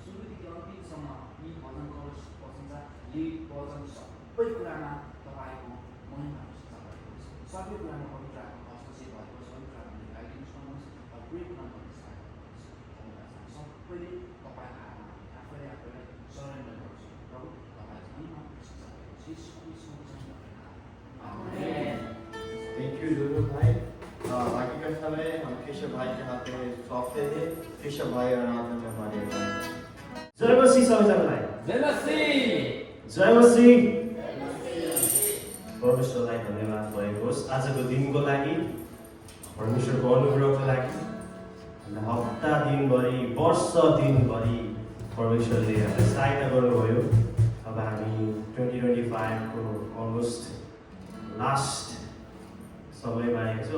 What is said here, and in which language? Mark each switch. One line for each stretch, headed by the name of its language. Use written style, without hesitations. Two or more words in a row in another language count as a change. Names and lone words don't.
Nepali: सुरुदेखि अन्तिमसम्म यी भजन गरोस् प्रशंसा यी वचन सबै कुरामा तपाईँको महिमा प्रशंसा भएको छ। सबै कुरामा पवित्र आत्माको हस्तक्षेप भएको छ। पवित्र आत्माले गाइदिनुहोस् गर्नुहोस् र हरेक कुरामा तपाईँले सहायता गर्नुहोस्। सबैले तपाईँको हातमा आफैले आफैलाई सरेन्डर गर्छौँ प्रभु। तपाईँको महिमा प्रशंसा भएको छ।
English: Thank you जोसेफ भाई।
Hindi: बाकी का समय हम केशव भाई के हाथ में सौंपते हैं। केशव भाई और आराधना में हमारे
Nepali: जय मसीह सबैजनालाई। जय मसीह। जय मसीह। परमेश्वरलाई धन्यवाद भएको होस् आजको दिनको लागि, परमेश्वरको अनुग्रहको लागि। हप्ता दिनभरि वर्ष दिनभरि परमेश्वरले हामीलाई सहायता गर्नुभयो। अब हामी 2025 को
English: almost last
Nepali: समयमा आएको छौँ।